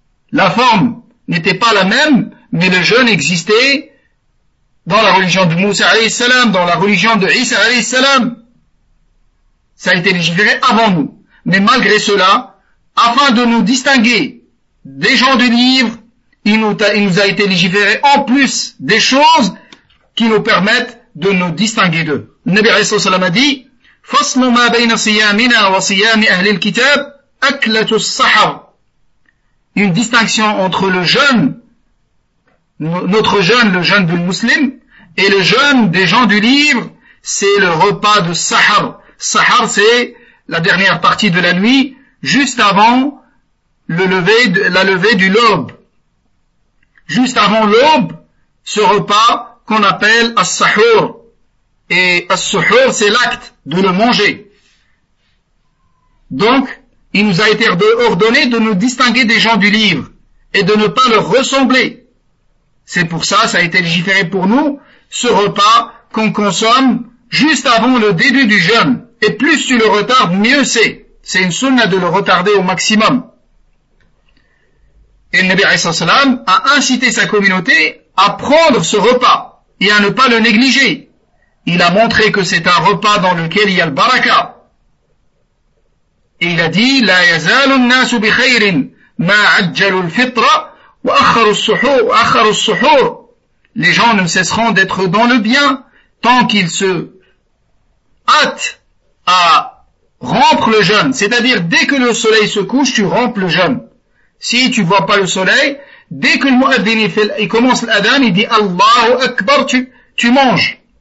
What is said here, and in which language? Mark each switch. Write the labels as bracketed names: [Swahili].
[French] La forme n'était pas la même, mais le jeûne existait dans la religion de Moussa alayhi salam, dans la religion de Isa alayhi salam. Ça a été légiféré avant nous. Mais malgré cela, afin de nous distinguer des gens du livre, il nous a été légiféré en plus des choses qui nous permettent de nous distinguer d'eux. Nabi alayhi salam a dit, [Arabic] فَصْلُ مَا بَيْنَ صِيَامِنَا وَصِيَامِ أَهْلِ الْكِتَابِ أَكْلَةُ السَّحَرِ. [French] Une distinction entre le jeûne, notre jeûne, le jeûne du musulman, et le jeûne des gens du livre, c'est le repas de Sahar. Sahar, c'est la dernière partie de la nuit, juste avant la levée du l'aube. Juste avant l'aube, ce repas qu'on appelle As-Sahur. Et As-Sahur, c'est l'acte de le manger. Donc, il nous a été ordonné de nous distinguer des gens du livre et de ne pas leur ressembler. C'est pour ça, ça a été légiféré pour nous, ce repas qu'on consomme juste avant le début du jeûne. Et plus tu le retardes, mieux c'est. C'est une sunna de le retarder au maximum. Et le Nabi sallallahu alayhi wa sallam a incité sa communauté à prendre ce repas et à ne pas le négliger. Il a montré que c'est un repas dans lequel il y a le baraka. Et il a dit, [Arabic] لا يزال الناس بخير ما عجلوا الفطرة وأخروا السحور. [French] Les gens ne cesseront d'être dans le bien tant qu'ils se hâtent à rompre le jeûne. C'est-à-dire, dès que le soleil se couche, tu rompes le jeûne. Si tu vois pas le soleil, dès que le mu'adhdhin commence l'adhan, il dit Allahu Akbar, tu manges.